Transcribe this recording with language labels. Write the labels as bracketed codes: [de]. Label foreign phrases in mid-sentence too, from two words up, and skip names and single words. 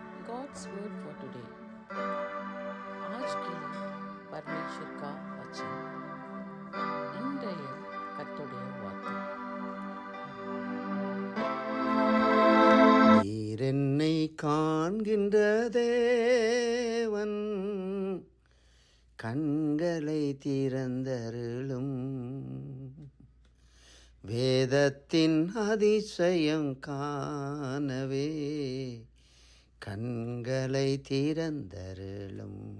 [en] God's word for today. [hi] आज के लिए परमेश्वर का वचन [ta] இன்றைய கர்த்தருடைய வார்த்தை. நீர் என்னை காண்கின்ற தேவன், கண்களை திறந்தருளும், வேதத்தின் அதிசயம் காணவே கண்களை திறந்தருளும்.